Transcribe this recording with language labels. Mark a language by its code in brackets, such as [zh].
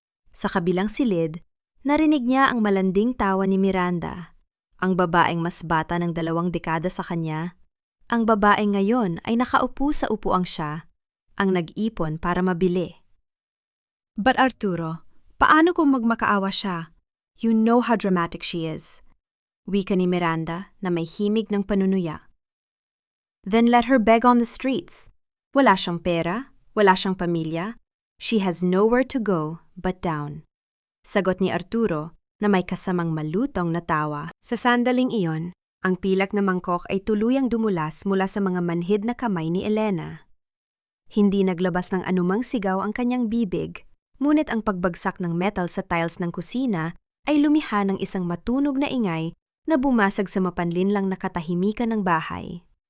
[tl] Sa kabilang silid, narinig niya ang malanding tawa ni Miranda, ang babaeng mas bata ng 2 dekada sa kanya. Ang babaeng ngayon ay nakaupo sa upuang siya, ang nag-ipon para mabili. But Arturo, paano kung magmakaawa siya? [en] You know how dramatic she is. [tl] Wika ni Miranda na may himig ng panunuya. [en] Then let her beg on the streets. [tl] Wala siyang pera, wala siyang pamilya. [en] She has nowhere to go but down. [tl] Sagot ni Arturo na may kasamang malutong na tawa. Sa sandaling iyon, ang pilak na mangkok ay tuluyang dumulas mula sa mga manhid na kamay ni Elena. Hindi naglabas ng anumang sigaw ang kanyang bibig, ngunit ang pagbagsak ng metal sa tiles ng kusina ay lumiha ng isang matunog na ingay na bumasag sa mapanlinlang na katahimikan ng bahay.